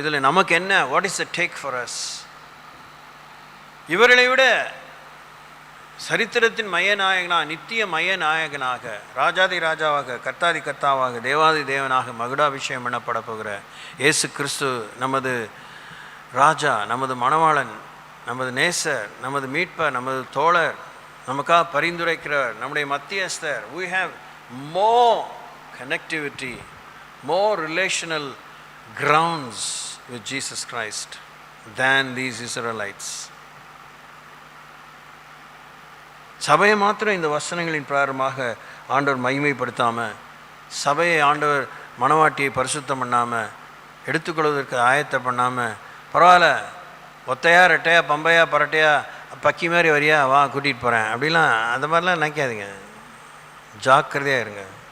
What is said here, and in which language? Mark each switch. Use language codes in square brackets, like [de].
[ta] இதில் நமக்கு என்ன, [en] What is the take for us? [ta] இவர்களை விட சரித்திரத்தின் மையநாயகனாக, நித்திய மையநாயகனாக, ராஜாதி ராஜாவாக, கர்த்தாதி கர்த்தாவாக, தேவாதி தேவனாக மகுடாபிஷேகம் பண்ணப்பட போகிற இயேசு கிறிஸ்து நமது ராஜா, நமது மணவாளன், நமது நேசர், நமது மீட்பர், நமது தோழர், நமக்காக பரிந்துரைக்கிறவர், நம்முடைய மத்தியஸ்தர். [en] We have more connectivity, more relational grounds with Jesus Christ than these Israelites. [ta] சபையை மாத்திரம் இந்த வசனங்களின் பிரகாரமாக ஆண்டவர் மகிமைப்படுத்தாமல், சபையை ஆண்டவர் மணவாட்டியை பரிசுத்தம் பண்ணாமல், எடுத்துக்கொள்வதற்கு ஆயத்தம் பண்ணாமல், பரவாயில்ல ஒத்தையா ரெட்டையா பம்பையா பரட்டையா பக்கி மாதிரி வரியா வா கூட்டிகிட்டு போகிறேன் அப்படிலாம் அந்த மாதிரிலாம் நினைக்காதீங்க. ஜாக்கிரதையாக இருங்க.